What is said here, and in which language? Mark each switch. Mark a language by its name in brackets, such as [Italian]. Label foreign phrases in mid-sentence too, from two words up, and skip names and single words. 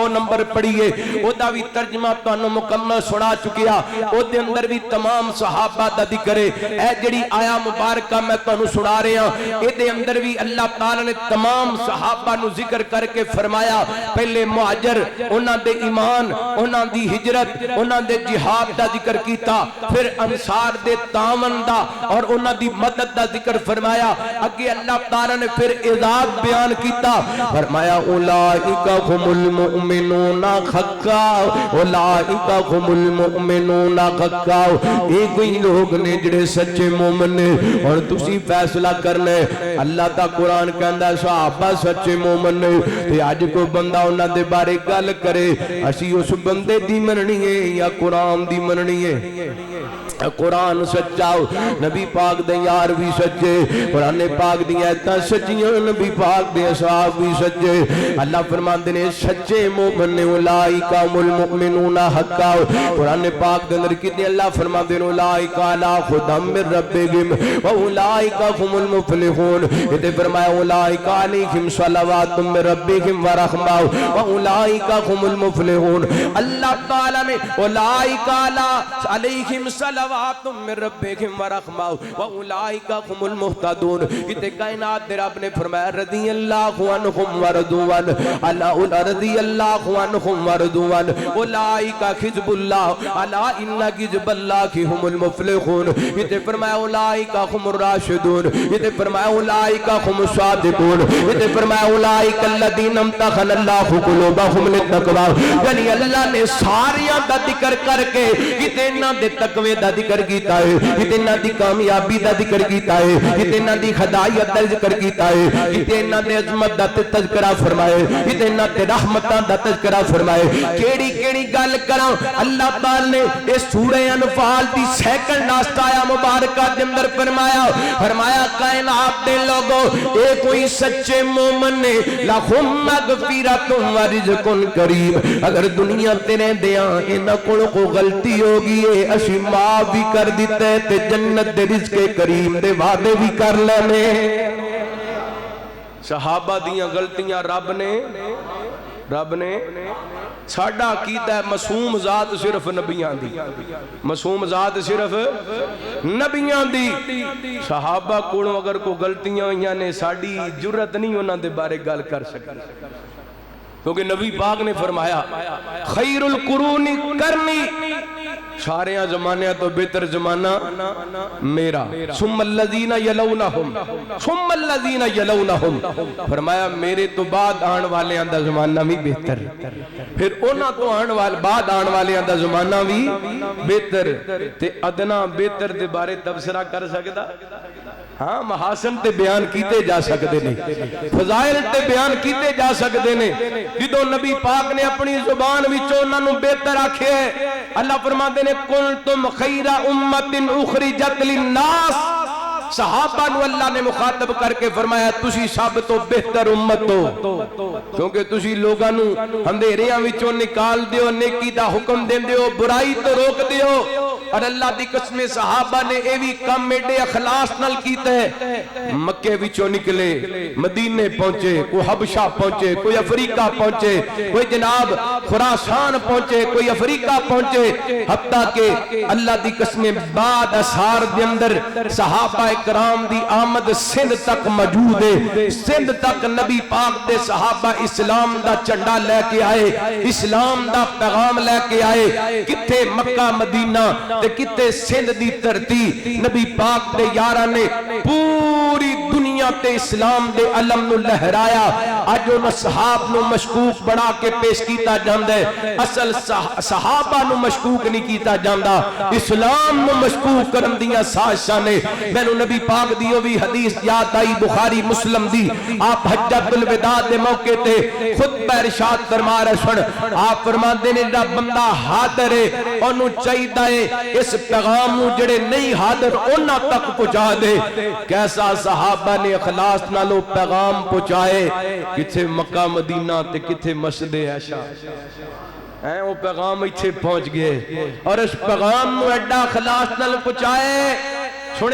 [Punjabi] نمبر پڑھیے او دا بھی ترجمہ تانوں مکمل سنا چکیا او دے اندر بھی تمام صحابہ دا ذکر ہے اے جڑی آیا مبارکہ میں تانوں سنا رہا ہوں اے دے اندر بھی اللہ تعالی نے تمام صحابہ نو ذکر کر کے فرمایا پہلے مہاجر انہاں دے ایمان انہاں دی ہجرت انہاں دے جہاد دا ذکر کیتا پھر انصار دے تعاون دا اور انہاں دی مدد دا ذکر فرمایا. اگے اللہ تعالی نے پھر اعزاز بیان کیتا, فرمایا [Arabic] اولئک هم المؤمنون حقا, اولئک هم المؤمنون حقا. [Punjabi] اے کوئی لوگ نے جڑے سچے مومن نے. اور تسی فیصلہ کرنا ہے. اللہ دا قرآن کہندا صحابہ سچے مومن نے, تے اج کوئی بندہ انہاں دے بارے گل کرے اسی اس بندے دی مننی ہے یا قرآن دی مننی ہے؟ قرآن سچا, نبی پاک دے یار بھی سچے, قرآن پاک دی ایتاں سچیاں, نبی پاک دے اصحاب بھی سچے. اللہ فرماندے نے سچے مومن نے [Arabic] اولئک هم المؤمنون حقا. [Punjabi] قرآن پاک دے اندر کتنے اللہ فرماندے نے [Arabic] اولئک علی ھدی من ربہم واولئک هم المفلحون. [Punjabi] تے فرمایا [Arabic] اولئک علیہم صلوات من ربہم ورحمہ واولئک هم المفلحون. [Punjabi] اللہ تعالی نے [Arabic] اولئک علیہم صلوات من ربکم ورحمہ واولئک هم المہتدون. [Punjabi] کتے کائنات دے رب نے فرمایا [Arabic] رضی اللہ عنہم ورضوا عنہ, رضی اللہ عنہم ورضوا عنہ, اولئک حزب اللہ الا ان حزب اللہ هم المفلحون. [Punjabi] کتے فرمایا [Arabic] اولئک هم الراشدون. [Punjabi] کتے فرمایا [Arabic] اولئک هم الصادقون. [Punjabi] کتے فرمایا [Arabic] اولئک الذین امتحن اللہ قلوبهم للتقوی. [Punjabi] یعنی اللہ نے ساریاں دا ذکر کر کے کتے انہاں دے تقوی دا ذکر کیتا ہے, کتنا دی کامیابی دا ذکر کیتا ہے, کتنا دی ہدایت دا ذکر کیتا ہے, کتنا دے عظمت دا تذکرہ فرمائے, کتنا تے رحمتاں دا تذکرہ فرمائے. کیڑی کیڑی گل کراں, اللہ تعالی نے اس سورہ انفال دی [English] second last [Punjabi] آیا مبارکہ دے اندر فرمایا کائنات دے لوگوں اے کوئی سچے مومن نے [Arabic] لہم مغفرۃ ورزق کریم. [Punjabi] اگر دنیا تے رہندیاں انہاں کول کوئی غلطی ہوگی ہے اسی معاف بھی کر دیتے تے جنت دے رزق کریم دے وعدے بھی کر لینے. صحابہ دیاں غلطیاں رب نے ساڈا عقیدہ ہے معصوم ذات صرف نبیاں دی, معصوم ذات صرف نبیاں دی. صحابہ کولوں اگر کوئی غلطیاں ہوئیاں نے ساڈی جرت نہیں انہاں دے بارے گل کر سکتے, کیونکہ نبی پاک نے فرمایا [Arabic] خیر القرون کرنی, [Punjabi] سارے زمانے تو بہتر زمانہ میرا, [Arabic] ثم الذین یلونہم, ثم الذین یلونہم. [Punjabi] فرمایا میرے تو بعد آن والے دا زمانہ بھی بہتر, پھر انہاں تو بعد آن والے دا زمانہ بھی بہتر. تے ادنا بہتر دے بارے تبصرہ کر سکدا؟ ہاں, محاسن تے بیان کیتے جا سکتے نے, فضائل تے بیان کیتے جا سکتے نے. جدو نبی پاک نے اپنی زبان وچوں انہاں نوں بہتر آکھے, اللہ فرماندے نے [Arabic] کنتم خیر امت اخرجت للناس. [Punjabi] صحابہ نو اللہ نے مخاطب کر کے فرمایا تسی سب تو بہتر امت ہو, کیونکہ تسی لوگاں نو اندھیریاں وچوں نکال دیو, نیکی دا حکم دیندے ہو, برائی تو روک دیو. اور اللہ دی قسم صحابہ نے اے بھی کم ایڈے اخلاص نال کیتا ہے. مکے وچوں نکلے مدینے پہنچے, کوئی حبشہ پہنچے, کوئی افریقہ پہنچے, کوئی جناب خراسان پہنچے, کوئی افریقہ پہنچے, حتیٰ کہ اللہ دی قسم بعد اسار دے اندر صحابہ کرام دی آمد سندھ تک موجود ہے. سندھ تک نبی پاک دے صحابہ اسلام دا چنڈا لے کے آئے, اسلام دا پیغام لے کے آئے. کتے مکہ مدینہ تے کتے سندھ دی دھرتی نبی پاک دے یاراں نے پوری دنیا تے اسلام دے علم نو لہرایا. اج ان صحاب نو مشکوک بنا کے پیش کیتا جاندا ہے, اصل صحابہ نو مشکوک نہیں کیتا جاندا, اسلام نو مشکوک کرن دیاں سازشاں نے. مینوں نبی پاک دیو بھی حدیث یاد آئی بخاری مسلم دی, آپ حجۃ الوداع دے موقع تے خطبہ ارشاد فرما رہے سن. آپ فرماندے نے جڑا بندہ حاضر ہے اونوں چاہیدا ہے اس پیغام نو جڑے نہیں حاضر انہاں تک پہنچا دے. کیسا صحابہ نے اخلاص نالو پیغام پہنچائے, کتھے مکہ مدینہ تے کتھے مسجد عائشہ, وہ پیغام ایتھے پہنچ گئے اور اس پیغام نو ایڈا اخلاص نال پہنچائے.